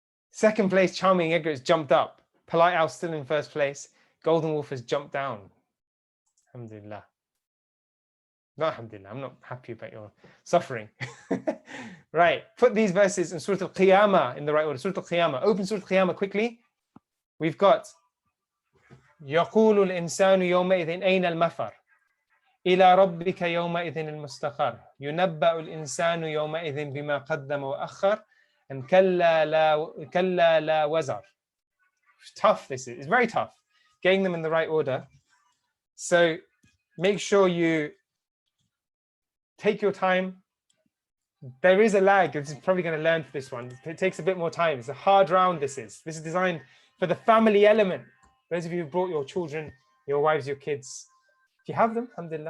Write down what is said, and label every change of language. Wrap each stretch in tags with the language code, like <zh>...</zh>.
<en>Second place, Charming Edgar has jumped up. Polite Owl still in first place. Golden Wolf has jumped down. Alhamdulillah. Not alhamdulillah. I'm not happy about your suffering. Right. Put these verses in Surah Al-Qiyamah in the right order. Surah Al-Qiyamah. Open Surah Al-Qiyamah quickly. We've got</en> <ar>يقول الإنسان يومئذ أين المفر إلى ربك يومئذ المستقر ينبأ الإنسان يومئذ بما قدم وأخر</ar> <en>and</en> <ar>كلا لا وزر.</ar> <en>Tough this is. It's very tough. Getting them in the right order. So make sure you take your time. There is a lag. This is probably going to learn for this one. It takes a bit more time. It's a hard round. This is designed for the family element. Those of you who brought your children, your wives, your kids, if you have them, alhamdulillah.</en>